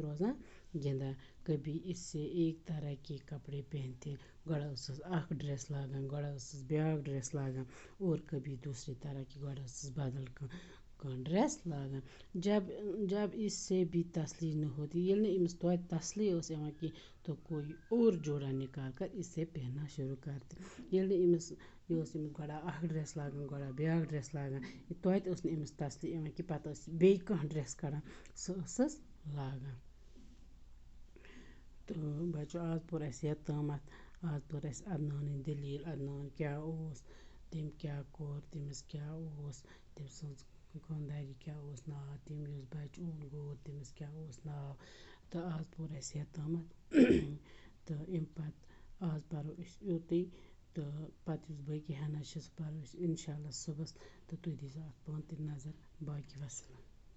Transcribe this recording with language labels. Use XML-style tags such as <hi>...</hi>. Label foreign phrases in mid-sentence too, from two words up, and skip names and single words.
<ks>روزان گِنٛدان</ks> <ur>کبھی اس سے ایک طرح کے کپڑے پہنتے</ur> <ks>گۄڈٕ ٲسٕس اکھ ڈرٛٮ۪س لاگان گۄڈٕ ٲسٕس بیٛاکھ ڈرٛٮ۪س لاگان اور</ks> <ur>کبھی دوسرے طرح کی</ur> <ks>گۄڈٕ ٲسٕس بدل کانٛہہ ڈرٛٮ۪س لاگان</ks> <ur>جب اس سے بھی تسلی نہ ہوتی</ur> <ks>ییٚلہِ نہٕ أمِس توتہِ تسلی ٲس یِوان کینٛہہ</ks> <ur>تو کوئی اور جوڑا نکال کر اس سے پہننا شروع کرتے</ur> <ks>ییٚلہِ نہٕ أمِس یہِ ٲس أمِس گۄڈٕ اکھ ڈرٛٮ۪س لاگان گۄڈٕ بیٛاکھ ڈرٛٮ۪س لاگان توتہِ ٲس نہٕ أمِس تسلی یِوان کہِ پتہٕ ٲس بیٚیہِ کانٛہہ ڈرٛٮ۪س کڑان سُہ ٲسٕس لاگان تہٕ بچو آز پوٚر اَسہِ یوٚت تامَتھ آز پٔر اَسہِ عدنانٕنۍ دٔلیٖل عدنان کیٛاہ اوس تٔمۍ کیٛاہ کوٚر تٔمِس کیٛاہ اوس تٔمۍ سٕنٛز خانٛدارِ کیٛاہ اوس ناو تٔمۍ یُس بچہٕ اوٚن گوٚو تٔمِس کیٛاہ اوس ناو تہٕ آز پوٚر اَسہِ یوٚت تامَتھ تہٕ اَمہِ پتہٕ آز پرو أسۍ یُتُے تہٕ پتہٕ یُس باقی ہنا چھِ سُہ پرو أسۍ اِنشاء اللہ صُبحس تہٕ تُہۍ دیٖزیو اَتھ پانہٕ تہِ نظر باقی وسلام</ks>